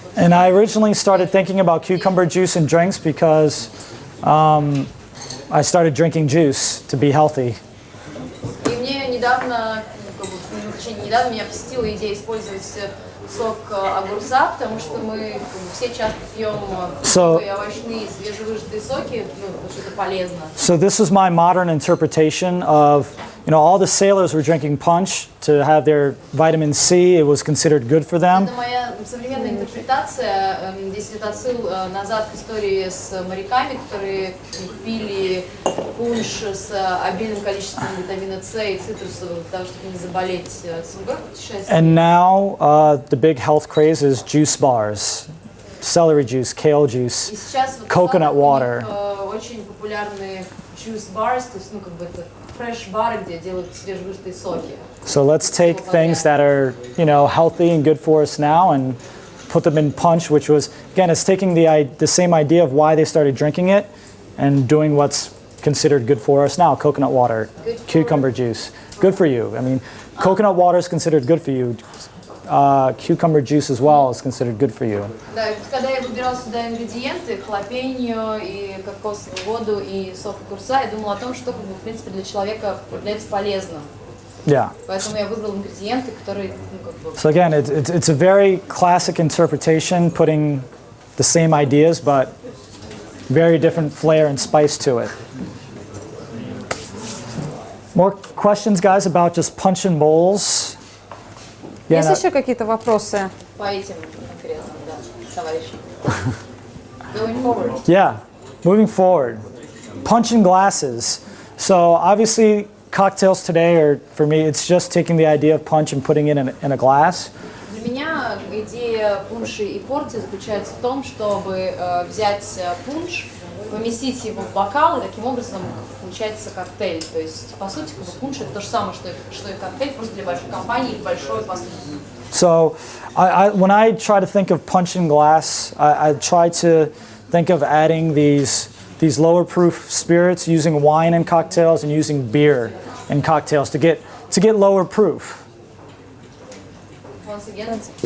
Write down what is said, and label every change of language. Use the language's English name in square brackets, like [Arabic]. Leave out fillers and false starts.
[English] And I originally started thinking about cucumber juice in drinks because I started drinking juice to be healthy. [Russian] И мне недавно, в течение недавно меня посетила идея использовать сок огурца, потому что мы все часто пьем фруктовые, овощные, свежевыжатые соки, потому что это полезно. [English] So this is my modern interpretation of, all the sailors were drinking punch to have their vitamin C. It was considered good for them. [Russian] Это моя современная интерпретация. Здесь это отсыл назад к истории с моряками, которые пили пунш с обильным количеством витамина С и цитрусовых для того, чтобы не заболеть СНГ путешествия. [English] And now the big health craze is juice bars, celery juice, kale juice, [Russian] И сейчас вот [English] coconut water. [Russian] Очень популярные [English] juice bars, [Russian] то есть это фреш-бары, где делают свежевыжатые соки. [English] So let's take things that are, healthy and good for us now and put them in punch, which was, again, it's taking the same idea of why they started drinking it and doing what's considered good for us now. Coconut water, cucumber juice, good for you. I mean, coconut water is considered good for you. Cucumber juice as well is considered good for you. [Russian] Да, когда я выбирала сюда ингредиенты, халапеньо и кокосовую воду и сок огурца, я думала о том, что, в принципе, для человека является полезным. [English] Yeah. [Russian] Поэтому я выбрала ингредиенты, которые, [English] So again, it's a very classic interpretation, putting the same ideas, but very different flair and spice to it. More questions, guys, about just punch and bowls? [Russian] Есть еще какие-то вопросы? по этим конкретным, да, товарищам. [English] Going forward. Yeah, moving forward. Punch and glasses. So obviously cocktails today are, for me, it's just taking the idea of punch and putting it in a glass. [Russian] Для меня идея пунша и порции заключается в том, чтобы взять пунш, поместить его в бокал, и таким образом получается коктейль. То есть, по сути, пунш это то же самое, что и коктейль, просто для большой компании, большой посуды. [English] So when I try to think of punch and glass, I try to think of adding these lower proof spirits, using wine in cocktails and using beer in cocktails to get lower proof. Once again.